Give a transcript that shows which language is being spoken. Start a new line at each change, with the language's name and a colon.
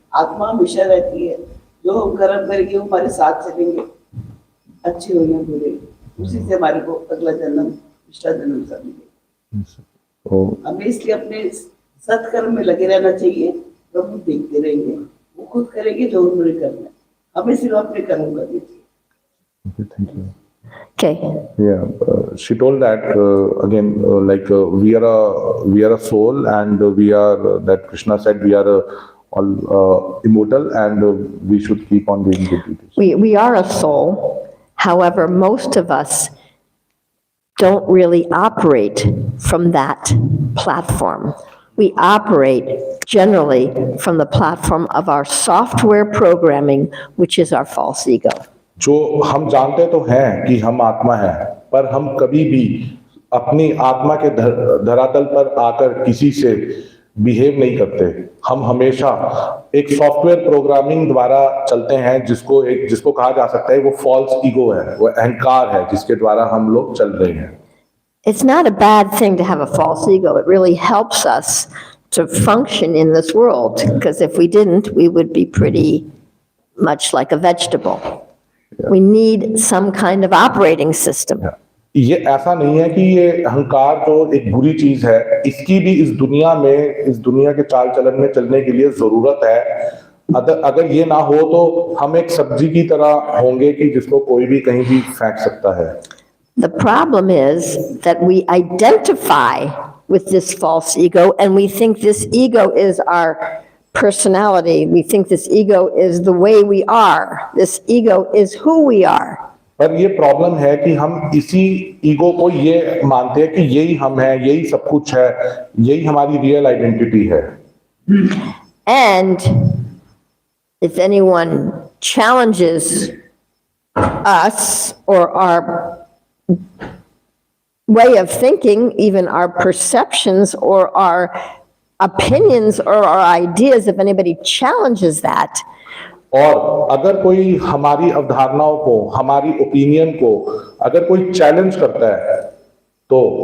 Hindi: आत्मा हमेशा रहती है, जो हम कर्म करेंगे वो हमारे साथ चलेंगे, अच्छे हो या बुरे, उसी से हमारे को अगला जन्म, पिछला जन्म सब मिलेगा। हमें इसलिए अपने सत्कर्म में लगे रहना चाहिए। प्रभु देखते रहेंगे, वो खुद करेंगे जो उन्होंने करना है, हमें सिर्फ अपने कर्म करने चाहिए।
English: Thank you. Okay. Yeah, she told that again, we are a soul, and we are that Krishna said we are all immortal, and we should keep on doing good deeds. We are a soul. However, most of us don't really operate from that platform. We operate generally from the platform of our software programming, which is our false ego.
Hindi: जो हम जानते तो हैं कि हम आत्मा हैं, पर हम कभी भी अपनी आत्मा के धरातल पर आकर किसी से बिहेव नहीं करते। हम हमेशा एक सॉफ्टवेयर प्रोग्रामिंग द्वारा चलते हैं, जिसको कहा जा सकता है वो फॉल्स ईगो है, वो अहंकार है, जिसके द्वारा हम लोग चल रहे हैं।
English: It's not a bad thing to have a false ego. It really helps us to function in this world, because if we didn't, we would be pretty much like a vegetable. We need some kind of operating system.
Hindi: ये ऐसा नहीं है कि ये अहंकार तो एक बुरी चीज है, इसकी भी इस दुनिया में, इस दुनिया के चाल चलन में चलने के लिए जरूरत है। अगर ये ना हो तो हम एक सब्जी की तरह होंगे कि जिसको कोई भी कहीं भी फेंक सकता है।
English: The problem is that we identify with this false ego, and we think this ego is our personality. We think this ego is the way we are. This ego is who we are.
Hindi: पर ये problem है कि हम इसी ego को ये मानते हैं कि यही हम हैं, यही सब कुछ है, यही हमारी रियल आइडेंटिटी है।
English: And if anyone challenges us or our way of thinking, even our perceptions or our opinions or our ideas, if anybody challenges that,
Hindi: और अगर कोई हमारी अवधारणाओं को, हमारी ओपिनियन को अगर कोई चैलेंज करता है तो